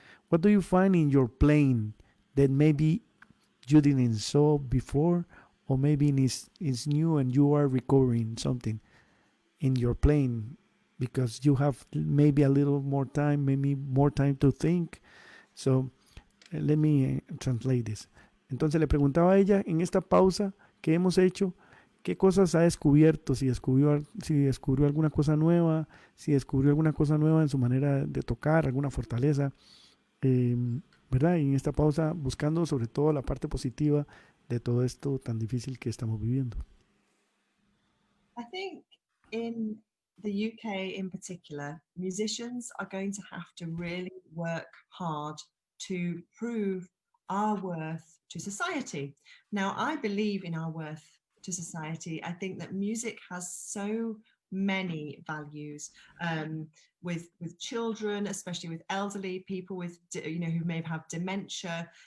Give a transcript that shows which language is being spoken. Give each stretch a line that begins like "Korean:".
English: What do you find in your playing that maybe you didn't saw before, or maybe is new and you are recovering something in your playing because you have maybe a little more time, maybe more time to think? So let me translate this.
Spanish: Entonces le preguntaba a ella en esta pausa que hemos hecho, ¿qué cosas ha descubierto? Si descubrió alguna cosa nueva, si descubrió alguna cosa nueva en su manera de tocar, alguna fortaleza, ¿verdad? Y en esta pausa buscando sobre todo la parte positiva de todo esto tan difícil que estamos viviendo.
English: I think in the UK in particular, musicians are going to have to really work hard to prove our worth to society. Now, I believe in our worth to society. I think that music has so many values with children, especially with elderly people with who may have dementia.